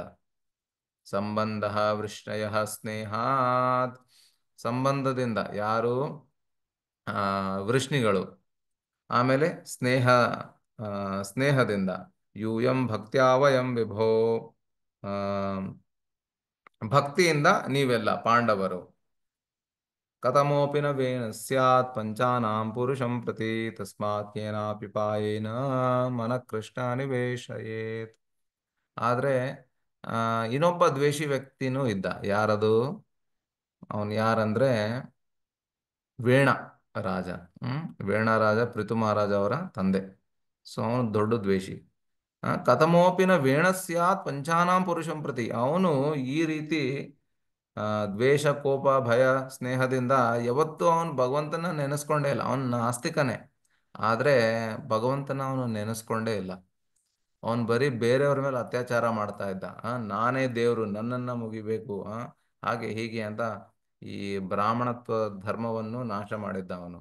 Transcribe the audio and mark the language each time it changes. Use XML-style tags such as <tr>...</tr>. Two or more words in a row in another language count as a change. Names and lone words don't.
<sa>ಸಂಬಂಧ ವೃಷ್ಣಯ ಸ್ನೇಹಾತ್,</sa> <kn>ಸಂಬಂಧದಿಂದ ಯಾರು ವೃಷ್ಣಿಗಳು. ಆಮೇಲೆ ಸ್ನೇಹ, ಸ್ನೇಹದಿಂದ</kn> <sa>ಯೂಯಂ ಭಕ್ತ್ಯಾವಯಂ ವಿಭೋ,</sa> <kn>ಆ, ಭಕ್ತಿಯಿಂದ ನೀವೆಲ್ಲ ಪಾಂಡವರು.</kn> <sa>ಕಥಮೋಪಿ ನ ವೇಣ ಸ್ಯಾತ್ ಪಂಚಾನಾಂ ಪುರುಷಂ ಪ್ರತಿ ತಸ್ಮಾತ್ ಕೇನಾಪಿ ಪಾಯೇನ ಮನ ಕೃಷ್ಣ ನಿವೇಶಯೇತ್.</sa> <kn>ಆದ್ರೆ ಇನ್ನೊಬ್ಬ ದ್ವೇಷಿ ವ್ಯಕ್ತಿನೂ ಇದ್ದ. ಯಾರದು? ಅವನು ಯಾರಂದ್ರೆ ವೇಣ ರಾಜ. ವೇಣ ರಾಜ ಪೃಥು ಮಹಾರಾಜ ಅವರ ತಂದೆ. ಸೊ ಅವನು ದೊಡ್ಡ ದ್ವೇಷಿ.</kn> <sa>ಕಥಮೋಪಿನ ವೇಣ ಸ್ಯಾತ್ ಪಂಚಾನಾಂ ಪುರುಷಂ ಪ್ರತಿ,</sa> <kn>ಅವನು ಈ ರೀತಿ ದ್ವೇಷ ಕೋಪ ಭಯ ಸ್ನೇಹದಿಂದ ಯಾವತ್ತೂ ಅವನು ಭಗವಂತನ ನೆನೆಸ್ಕೊಂಡೇ ಇಲ್ಲ. ಅವನು ನಾಸ್ತಿಕನೇ, ಆದರೆ ಭಗವಂತನ ಅವನು ನೆನೆಸ್ಕೊಂಡೇ ಇಲ್ಲ. ಅವನು ಬರೀ ಬೇರೆಯವ್ರ ಮೇಲೆ ಅತ್ಯಾಚಾರ ಮಾಡ್ತಾ ಇದ್ದ. ನಾನೇ ದೇವರು, ನನ್ನನ್ನು ಮುಗಿಬೇಕು, ಹಾಗೆ ಹೀಗೆ ಅಂತ ಈ ಬ್ರಾಹ್ಮಣತ್ವ ಧರ್ಮವನ್ನು ನಾಶ ಮಾಡಿದ್ದ ಅವನು.</kn>